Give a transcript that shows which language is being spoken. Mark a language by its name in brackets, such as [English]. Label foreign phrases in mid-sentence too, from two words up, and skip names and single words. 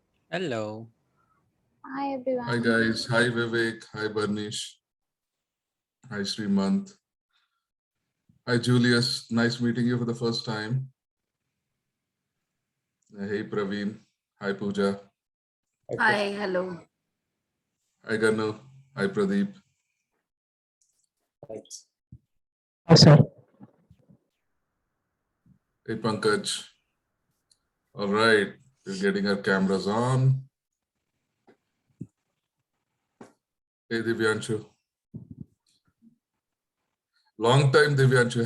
[English] Hello. Hi Hi everyone. guys. Hi Vivek. Hi Barnish. Hi Srimant. Hi Julius. Nice meeting you for the first time. Hey Praveen. Hi Pooja. Hi, hello. Hi Ganu. Hi Pradeep. Hi, sir. Hey Pankaj. All right. We're getting our cameras on. Hey Divyanshu. Long time Divyanshu.